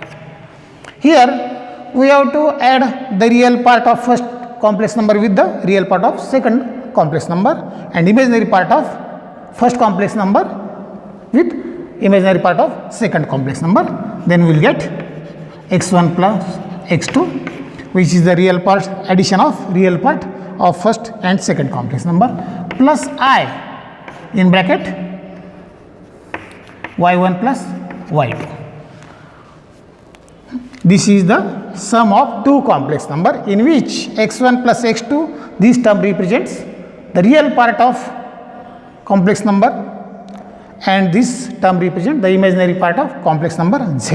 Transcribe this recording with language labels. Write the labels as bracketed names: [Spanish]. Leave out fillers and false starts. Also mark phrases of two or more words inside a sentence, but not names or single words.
[English] Here we have to add the real part of first complex number with the real part of second complex number and imaginary part of first complex number with imaginary part of second complex number. Then we will get x1 plus x2 which is the real part, addition of real part of first and second complex number plus I in bracket y1 plus y2. This is the sum of two complex number in which x1 plus x2 this term represents the real part of complex number and this term represents the imaginary part of complex number z.